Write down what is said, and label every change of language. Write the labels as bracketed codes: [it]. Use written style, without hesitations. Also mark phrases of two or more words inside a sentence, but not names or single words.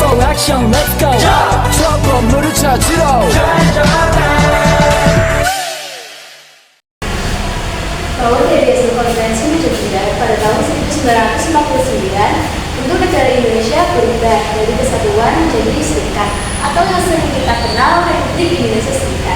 [en] action let's go [ko] 저 건물을 찾으러 [id] Bahwa dari hasil konferensi Jogja pada tahun 1949, bentuk negara Indonesia berubah dari kesatuan menjadi serikat atau yang sering kita kenal Republik Indonesia Serikat.